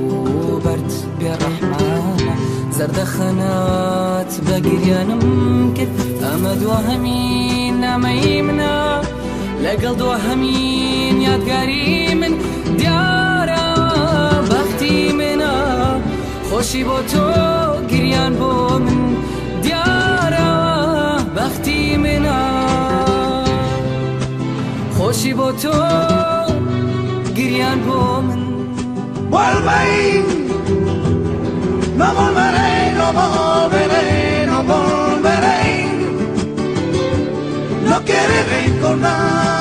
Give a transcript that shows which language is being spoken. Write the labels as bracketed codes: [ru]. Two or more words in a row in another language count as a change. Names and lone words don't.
[ckb] بەرد بێڕەحمانە زەردەخەنات بە گریانم کرد ئەمە دووەهەمین نامەی منە لەگەڵ دووەهەمین یادگاری من دیارە بەختی منە خۆشی بۆ تۆ گریان بۆ من دیارە بەختی منە خۆشی بۆ تۆ گریان بۆ من [es] Vuelve. No volveré, no volveré, no volveré. No querré recordar.